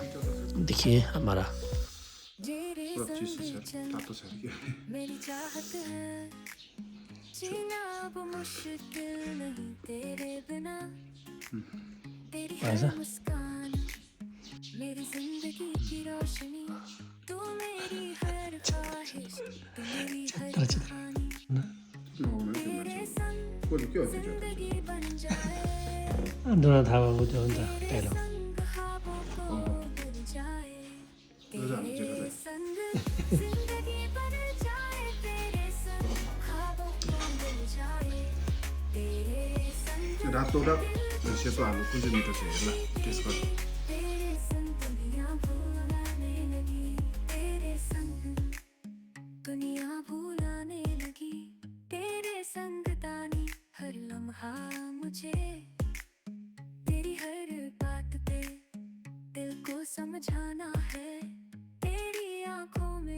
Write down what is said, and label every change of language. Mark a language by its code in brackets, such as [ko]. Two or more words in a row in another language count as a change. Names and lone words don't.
[hi] देखिए हमारा ऐसा मेरी जिंदगी की रोशनी तू मेरी हर ख्वाहिश तू मेरी हर कहानी तेरे संग जिंदगी बन जाए। दोनों था वो जो उनका डायलॉग तेरे संग जिंदगी बन जाए, तेरे संग ख्वाबों को मिल जाए, तेरे संग [ne] रातोरात सेतो हाल्नु कुन चाहिँ मिठो छ हेर्ला टेस्ट गर्नु। [hi] तेरे संग दुनिया भुलाने लगी, तेरे संग दुनिया भुलाने लगी, तेरे संग तानी हर लम्हा मुझे, तेरी हर बात पे दिल को समझाना है, तेरी आंखों में।